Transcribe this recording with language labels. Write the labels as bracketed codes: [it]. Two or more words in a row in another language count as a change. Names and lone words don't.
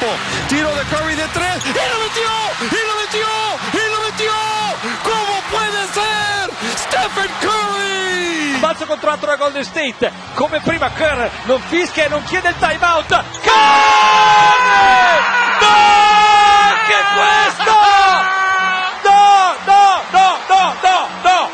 [es] Tiro de Curry de 3 y lo metió, y lo metió, y lo metió. ¿Cómo puede ser? Stephen Curry! [it] Balzo contratto da Golden State. Come prima Kerr non fischia e non chiede il timeout. Curry! No! Che questo? No!